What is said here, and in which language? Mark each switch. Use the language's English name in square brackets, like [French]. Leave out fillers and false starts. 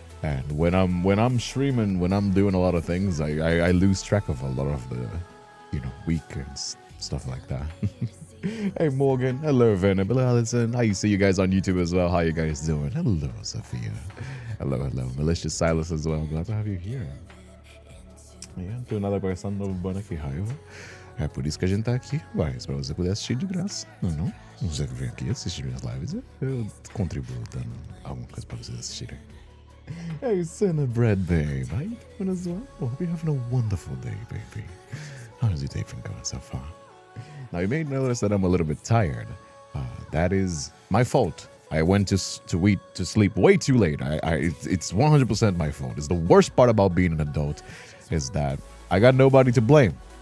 [English] And when I'm streaming, when I'm doing a lot of things, I lose track of a lot of the, week and stuff like that. Hey, Morgan. Hello, Venom. Hello, Allison. I see you guys on YouTube as well. How you guys doing? Hello, Sophia. Hello. Malicious Silus as well. Glad to have you here. [Portuguese] Tem nada conversando no bando aqui, raiva. É por isso que a gente tá aqui. Mas pra você poder assistir de graça. Não? Você vem aqui assistir minhas lives. Eu contribuo dando alguma coisa pra vocês assistirem. [English] Hey, Senna Bread Babe. How you doing as well? Hope you're having a wonderful day, baby. How's your day been going so far? Now, you may notice that I'm a little bit tired. That is my fault. I went to sleep way too late. It's 100% my fault. It's the worst part about being an adult is that I got nobody to blame.